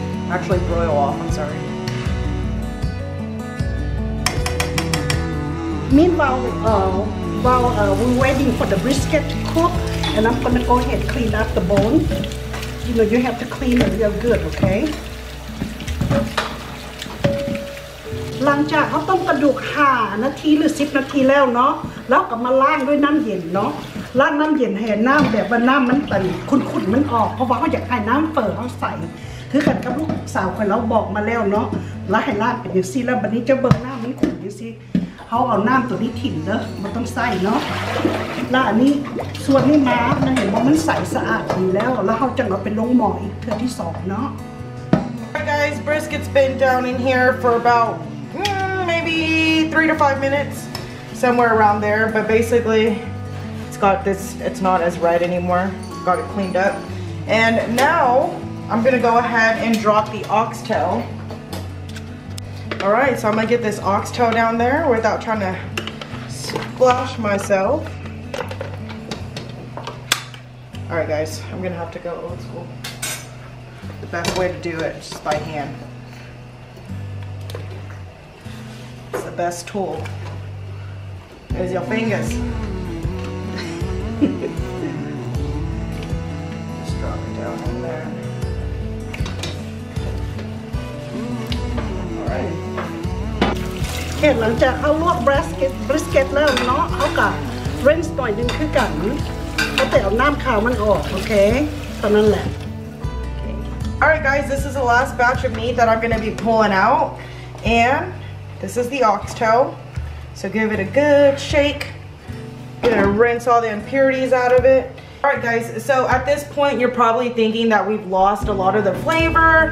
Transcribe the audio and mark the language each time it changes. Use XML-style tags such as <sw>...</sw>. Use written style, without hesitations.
<en>Actually broil off, I'm sorry. Meanwhile, while we're waiting for the brisket to cook, and I'm gonna go ahead and clean up the bone. You know, you have to clean it real good, okay?</en> <th>หลังจากเขาต้มกระดูก5 นาทีหรือ10 นาทีแล้วเนาะแล้วก็มาล้างด้วยน้ำเย็นเนาะล้างน้ำเย็นให้น้ำแบบว่าน้ำมันเป็นขุ่นๆมันออกเพราะว่าเขาอยากให้น้ำเปิดเขาใส่คือกันกับลูกสาวคนเราบอกมาแล้วเนาะแล้วให้ล้างเป็นอย่างซี่แล้วบัดนี้จะเบิ่งน้ำมันขุ่นอย่างซี่เขาเอาน้ำตัวนี้ถิ่มเด้อมันต้องใส่เนาะแล้วอันนี้ส่วนนี้มามันเห็นว่ามันใสสะอาดดีแล้วเขาจะเอาไปลงหม้ออีกเทื่อที่2เนาะ</th> <en>Alright guys, brisket's been down in here for about maybe 3 to 5 minutes, somewhere around there, but basically it's got this, it's not as red anymore, got it cleaned up. And now I'm gonna go ahead and drop the oxtail. Alright, so I'm gonna get this oxtail down there without trying to splash myself. Alright guys, I'm gonna have to go old school. The best way to do it is just by hand. It's the best tool. Is your fingers. Just drop it down in there. Alright.</en> <th>เห็นหลังจากเขาลวกบริสเกตแล้วเนาะเขากับเรนส์หน่อยนึงคือกันเขาแต่เอาน้ำขาวมันออกโอเคตอนนั้นแหละ</th> <en>Alright guys, this is the last batch of meat that I'm going to be pulling out, and this is the oxtail, so give it a good shake. Gonna rinse all the impurities out of it. Alright guys, so at this point you're probably thinking that we've lost a lot of the flavor.</en>